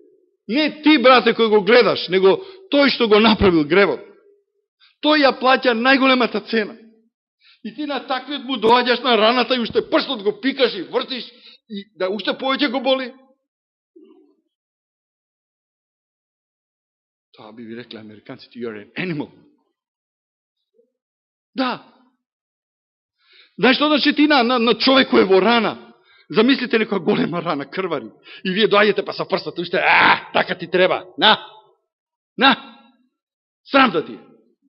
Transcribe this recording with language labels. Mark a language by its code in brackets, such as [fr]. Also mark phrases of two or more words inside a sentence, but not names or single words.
[mk] Не ти, брате, кој го гледаш, него тој што го направил гревот. Тој ја плаќа најголемата цена. И ти на таквиот му доаѓаш на раната и уште прстот го пикаш и вртиш и да уште повеќе го боли. Тоа би ви рекле американците, [en] you're an animal. [mk] Да. Знаеш што значи ти на човек кој е во рана? Замислите некоја голема рана, крвари. И вие доаѓате па са прстата, уште, така ти треба. На. Срам да ти е.